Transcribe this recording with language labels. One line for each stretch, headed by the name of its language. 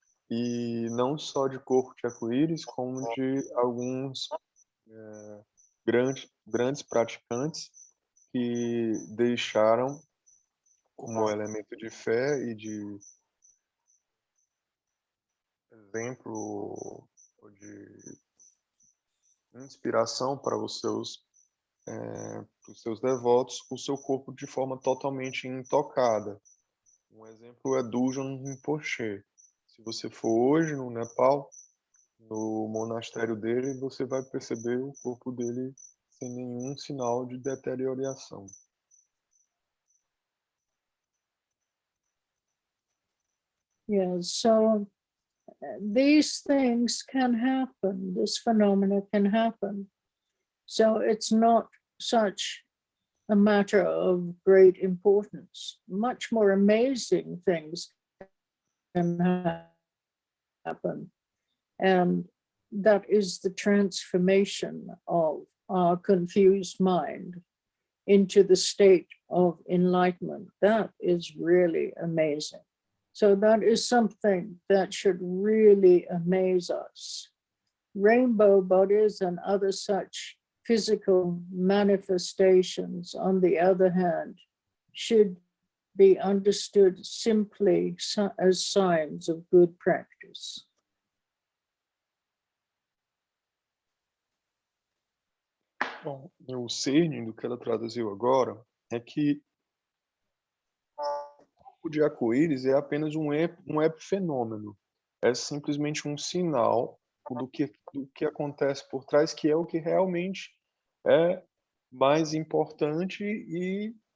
Portuguese: E não só de corpo de arco-íris, como de alguns grandes praticantes que deixaram como elemento de fé e de exemplo de inspiração para os seus devotos, o seu corpo de forma totalmente intocada. Um exemplo é Dujan Rinpoche. Se você for hoje no Nepal, no monastério dele, você vai perceber o corpo dele sem nenhum sinal de deterioração.
English: Yes, so these things can happen, this phenomena can happen. So it's not such a matter of great importance. Much more amazing things can happen. And that is the transformation of our confused mind into the state of enlightenment. That is really amazing. So that is something that should really amaze us. Rainbow bodies and other such physical manifestations, on the other hand, should be understood simply as signs of good practice.
Portuguese: Bom, o cerne do que ela traduziu agora é que o corpo de arco-íris é apenas um epifenômeno. É simplesmente um sinal do que acontece por trás, que é o que realmente é mais importante e